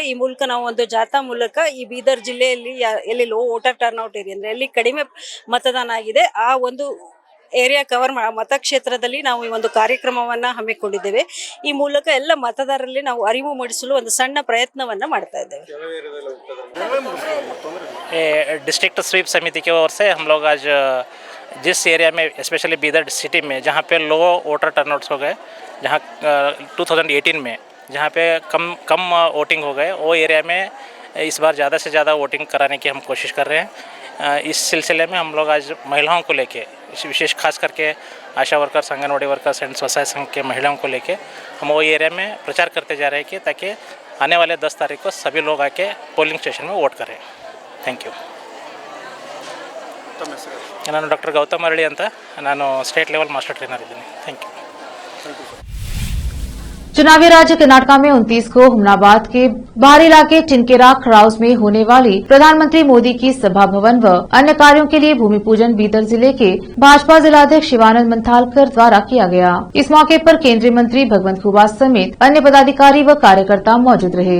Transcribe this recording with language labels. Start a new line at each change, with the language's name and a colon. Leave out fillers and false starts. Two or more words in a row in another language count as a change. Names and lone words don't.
Kannada: ಈ ಮೂಲಕ ನಾವು ಒಂದು ಜಾಥಾ ಮೂಲಕ ಈ ಬೀದರ್ ಜಿಲ್ಲೆಯಲ್ಲಿ ಎಲ್ಲಿ
English: low voter turnout area
Kannada: ಅಂದರೆ ಎಲ್ಲಿ ಕಡಿಮೆ ಮತದಾನ ಆಗಿದೆ ಆ ಒಂದು
English: area cover
Kannada: ಮತಕ್ಷೇತ್ರದಲ್ಲಿ ನಾವು ಈ ಒಂದು ಕಾರ್ಯಕ್ರಮವನ್ನು ಹಮ್ಮಿಕೊಂಡಿದ್ದೇವೆ. ಈ ಮೂಲಕ ಎಲ್ಲ ಮತದಾರರಲ್ಲಿ ನಾವು ಅರಿವು ಮೂಡಿಸಲು ಒಂದು ಸಣ್ಣ ಪ್ರಯತ್ನವನ್ನು ಮಾಡ್ತಾ ಇದ್ದೇವೆ.
English: district SWEEP
Hindi: समिति की ओर से हम लोग आज जिस एरिया में स्पेशली बीदर सिटी में जहाँ पे
English: low voter turnouts
Hindi: हो गए, जहाँ 2018 में जहाँ पे कम वोटिंग हो गए, वो एरिया में इस बार ज़्यादा से ज़्यादा वोटिंग कराने की हम कोशिश कर रहे हैं। इस सिलसिले में हम लोग आज महिलाओं को लेके विशेष खास करके आशा वर्कर्स, आंगनवाड़ी
English: workers and
Hindi: स्वसहाय संघ के महिलाओं को लेके हम वो एरिया में प्रचार करते जा रहे हैं कि ताकि आने वाले 10 तारीख को सभी लोग आके
English: polling station
Hindi: में वोट करें।
English: thank you.
Kannada: ನಾನು ಡಾಕ್ಟರ್ ಗೌತಮ್ ಅರಳಿ ಅಂತ, ನಾನು
English: state level master trainer
Kannada: ಇದ್ದೀನಿ.
English: thank you.
Hindi: चुनावी राज्य कर्नाटका में 29 को हुमनाबाद के बाहरी इलाके चिनकेरा खड़ाउस में होने वाली प्रधानमंत्री मोदी की सभा भवन व अन्य कार्यों के लिए भूमि पूजन बीदर जिले के भाजपा जिलाध्यक्ष शिवानंद मंथालकर द्वारा किया गया। इस मौके पर केंद्रीय मंत्री भगवंत खुबा समेत अन्य पदाधिकारी व कार्यकर्ता मौजूद रहे।